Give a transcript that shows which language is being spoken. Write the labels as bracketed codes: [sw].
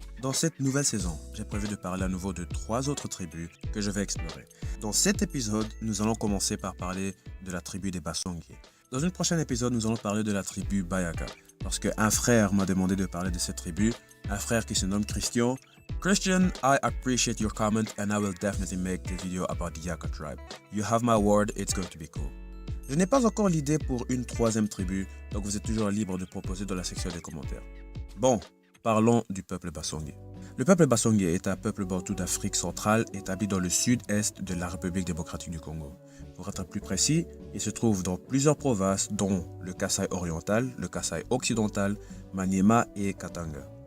[fr] Dans cette nouvelle saison, j'ai prévu de parler à nouveau de 3 autres tribus que je vais explorer. Dans cet épisode, nous allons commencer par parler de la tribu des Basongié. Dans une prochaine épisode, nous allons parler de la tribu Bayaka, parce qu'un frère m'a demandé de parler de cette tribu, un frère qui se nomme Christian. [en] Christian, I appreciate your comment and I will definitely make the video about the Yaka tribe. You have my word, it's going to be cool. [fr] Je n'ai pas encore l'idée pour une 3e tribu, donc vous êtes toujours libre de proposer dans la section des commentaires. Bon, parlons du peuple Basongié. Le peuple Basongié est un peuple bantou d'Afrique centrale établi dans le sud-est de la République démocratique du Congo. Pour être plus précis, il se trouve dans plusieurs provinces dont le Kasaï oriental, le Kasaï occidental, Maniema et Katanga.